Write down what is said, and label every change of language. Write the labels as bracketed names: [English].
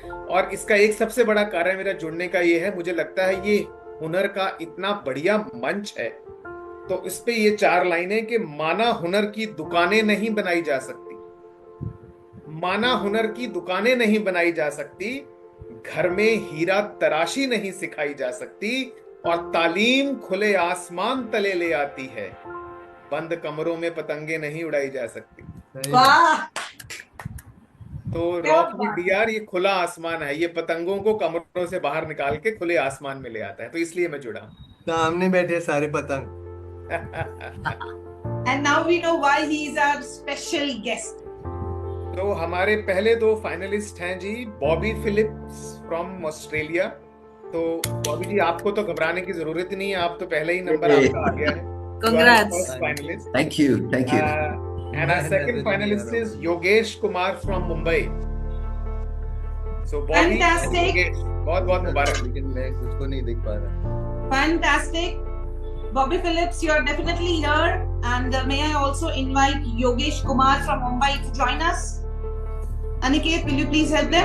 [Hindi] और इसका एक सबसे बड़ा कारण मेरा जुड़ने का ये है, मुझे लगता है ये हुनर का इतना बढ़िया मंच है, तो इस पे ये 4 लाइनें कि माना हुनर की दुकानें नहीं बनाई जा सकती, माना हुनर की दुकानें नहीं बनाई जा सकती, घर में हीरा तराशी नहीं सिखाई जा सकती, और तालीम खुले आसमान तले ले आती है, बंद कमरों में पतंगे नहीं उड़ाई जा सकती। वाह! तो रॉक विद डीआर ये खुला आसमान है, ये पतंगों को कमरों से बाहर निकाल के खुले आसमान में ले आता है, तो इसलिए मैं जुड़ा। सामने बैठे सारे पतंग। [English] And now we know why he is our special guest. [Hindi] तो हमारे पहले 2 फाइनलिस्ट हैं जी, बॉबी फिलिप्स फ्रॉम ऑस्ट्रेलिया। तो बॉबी जी, आपको तो घबराने की जरूरत ही नहीं है, आप तो पहले ही नंबर आपका आ गया है। [English] Congrats. Finalist. Thank you. And our second finalist is Yogesh Kumar from Mumbai. So Bobby, Fantastic. [Hindi] बहुत बहुत मुबारक. लेकिन मैं कुछ को नहीं देख पा रहा. [English] Fantastic. Bobby Phillips, you are definitely here. And may I also invite Yogesh Kumar from Mumbai to join us? Aniket, will you please help them?